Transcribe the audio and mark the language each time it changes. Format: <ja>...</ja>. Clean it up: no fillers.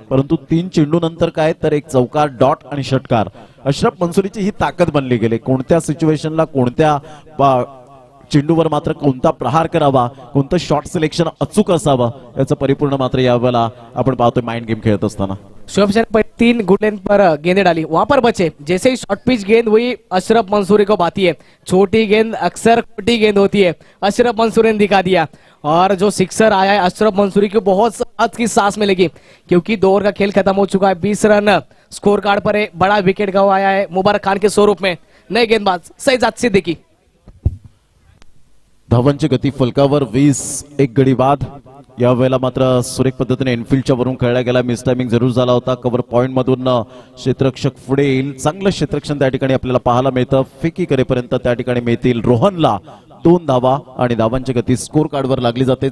<mr>परंतु 3 चेंडू नंतर काय तर एक चौकार, डॉट आणि षटकार. अशरफ मंसूरीची ही ताकद बनली गेली. कोणत्या सिच्युएशनला कोणत्या चेंडूवर मात्र कोणता प्रहार करावा, कोणतं शॉट सिलेक्शन अचूक असावं याचं परिपूर्ण मात्र यावेळेला आपण पाहतोय माइंड गेम खेळत असताना.</mr> <hi>शुभम शर्मा पर 3 गुड लेंथ पर गेंदें डाली, वहां पर बचे. जैसे ही शॉर्ट पिच गेंद हुई अशरफ मंसूरी को बाती है. छोटी गेंद अक्सर खोटी गेंद होती है, अशरफ मंसूरी ने दिखा दिया. और जो सिक्सर आया है अशरफ मंसूरी को बहुत हद की सांस मिलेगी क्योंकि 2 ओवर का खेल खत्म हो चुका है. 20 रन स्कोर कार्ड पर एक बड़ा विकेट गवाया है मुबारक खान के स्वरूप में. नए गेंदबाज शहजाद सिद्दीकी.</hi> <mr>धावांची गती फलकावर 20. एक गडी बाद. यावेळेला मात्र सुरेख पद्धतीने इनफिल्डच्या वरून खेळला गेला. मिस टायमिंग जरूर झाला होता. कव्हर पॉइंट मधून क्षेत्ररक्षक पुढे येईल. चांगलं क्षेत्ररक्षण त्या ठिकाणी आपल्याला पाहायला मिळतं. फेकी करेपर्यंत त्या ठिकाणी मिळतील रोहनला 2 धावा आणि धावांची गती स्कोर कार्डवर लागली जाते.</mr>